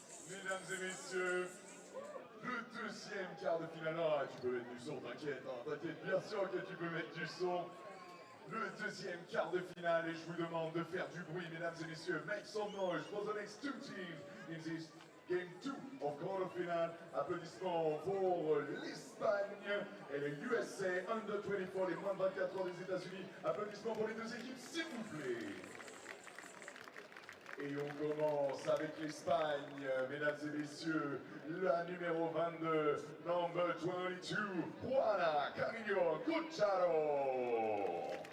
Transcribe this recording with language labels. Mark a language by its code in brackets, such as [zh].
[fr] Mesdames et messieurs, le deuxième quart de finale. Ah, tu peux mettre du son, t'inquiète, t'inquiète, bien sûr que tu peux mettre du son. Le deuxième quart de finale, et je vous demande de faire du bruit, mesdames et messieurs. [en] Make some noise for the next two teams in this game 2 of quarterfinal. [fr] Applaudissements pour l'Espagne et le USA Under 24, les moins de 24 ans des États-Unis. Applaudissements pour les deux équipes, s'il vous plaît. Et on commence avec l'Espagne, mesdames et messieurs, la numéro 22, [en] number 22, [fr] Juana Carrillo Cucharo.